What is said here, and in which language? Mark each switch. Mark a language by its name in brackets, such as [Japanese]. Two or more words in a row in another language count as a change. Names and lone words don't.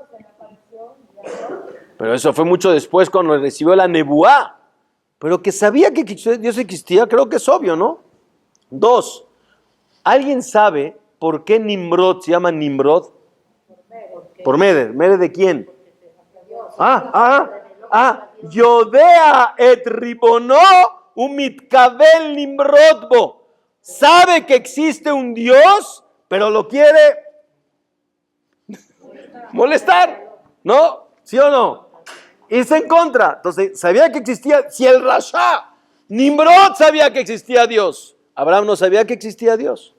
[Spanish] Pero eso fue mucho después cuando recibió la nebuá. Pero que sabía que Dios existía, creo que es obvio, ¿no? 2. ¿Alguien sabe por qué Nimrod se llama Nimrod? Por Meder. ¿Meder de quién? [Hebrew] יודע את רבונו ומתכוון למרוד בו. [Spanish] Sabe que existe un Dios, pero lo quiere molestar, ¿no? ¿Sí o no? Irse en contra. Entonces, sabía que existía, si el Rasha, Nimrod sabía que existía Dios, Abraham no sabía que existía Dios.